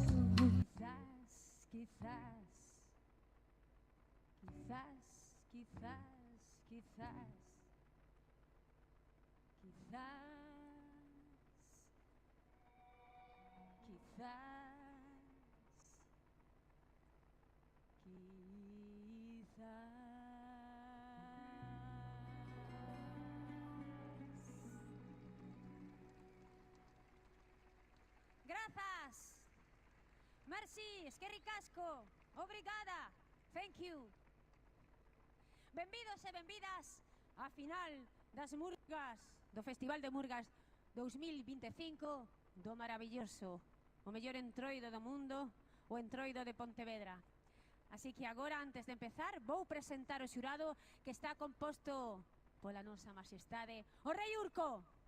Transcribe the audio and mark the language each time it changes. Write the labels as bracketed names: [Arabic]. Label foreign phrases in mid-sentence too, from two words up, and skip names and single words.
[Spanish] Quizás, quizás, quizás, quizás, quizás, quizás, [Galician] Grazas. [Basque] Merci, eskerrik asko. Obrigada. [English] Thank you. [Galician] Benvidos e benvidas á final das Murgas, do Festival de Murgas 2025 do maravilloso, o mellor entroido do mundo, o entroido de Pontevedra. Así que agora, antes de empezar, vou presentar o xurado que está composto pola nosa majestade, o Rei Urco.